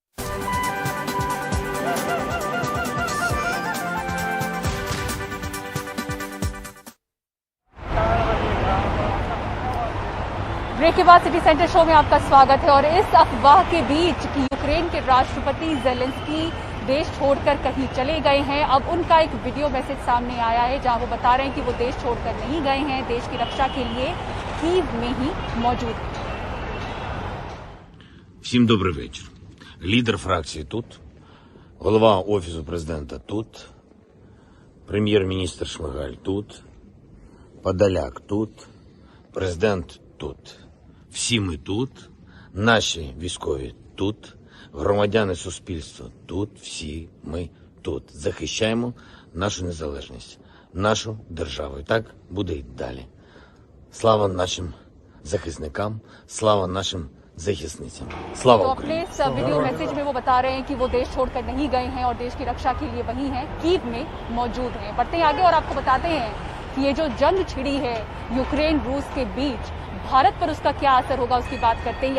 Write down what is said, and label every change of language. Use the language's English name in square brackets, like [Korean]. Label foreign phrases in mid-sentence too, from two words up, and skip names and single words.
[Hindi] ब्रेक के बाद सिटी सेंटर शो में आपका स्वागत है। और इस अफवाह के बीच कि यूक्रेन के राष्ट्रपति ज़ेलेंस्की देश छोड़कर कहीं चले गए हैं, अब उनका एक वीडियो मैसेज सामने आया है जहां वो बता रहे हैं कि वो देश छोड़कर नहीं गए हैं, देश की रक्षा के लिए कीव में ही मौजूद हैं। [Ukrainian] Всім добрий вечір. Лідер фракції тут, голова Офісу президента тут, прем'єр-міністр Шмигаль тут, Подоляк тут, президент тут. Всі ми тут, наші військові тут, громадяни суспільства тут, всі ми тут. Захищаємо нашу незалежність, нашу державу. І так буде й далі. Слава нашим захисникам, слава нашим захисницам. Слава [Hindi] तो [Ukrainian] Україні! [Hindi] अपने इस वीडियो मैसेज में वो बता रहे हैं कि वो देश छोड़कर नहीं गए हैं और देश की रक्षा के लिए वहीं हैं, कीव में मौजूद हैं। बढ़ते हैं आगे और आपको बताते हैं कि ये जो जंग छिड़ी है यूक्रेन रूस के बीच, भारत पर उसका क्या असर होगा उसकी बात करते हैं।